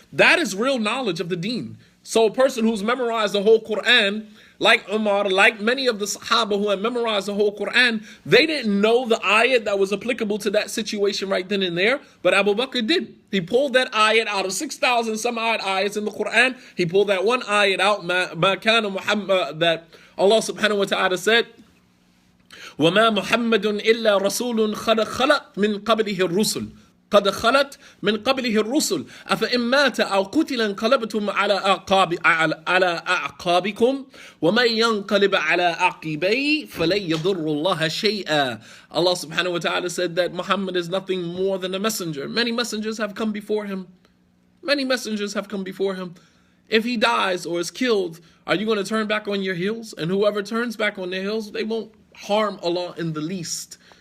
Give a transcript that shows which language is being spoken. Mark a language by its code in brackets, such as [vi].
[en] That is real knowledge of the deen. So a person who's memorized the whole Quran, like Umar, like many of the Sahaba who had memorized the whole Quran, they didn't know the ayat that was applicable to that situation right then and there, but Abu Bakr did. He pulled that ayat out of 6,000 some odd ayats in the Quran. He pulled that one ayat out, ma kana Muhammad, that Allah subhanahu wa ta'ala said, [ar] وَمَا مُحَمَّدٌ إِلَّا رَسُولٌ قَدْ خَلَتْ مِنْ قَبْلِهِ الرُّسُلُ قد خلت من قبله الرسل أفإن مات أو قتل انقلبتم على أعقابكم ومن ينقلب على عقبيه فلن يضر الله شيئا. [en] Allah subhanahu wa ta'ala said that Muhammad is nothing more than a messenger. Many messengers have come before him. Many messengers have come before him. If he dies or is killed, are you going to turn back on your heels? And whoever turns back on their heels, they won't harm Allah in the least.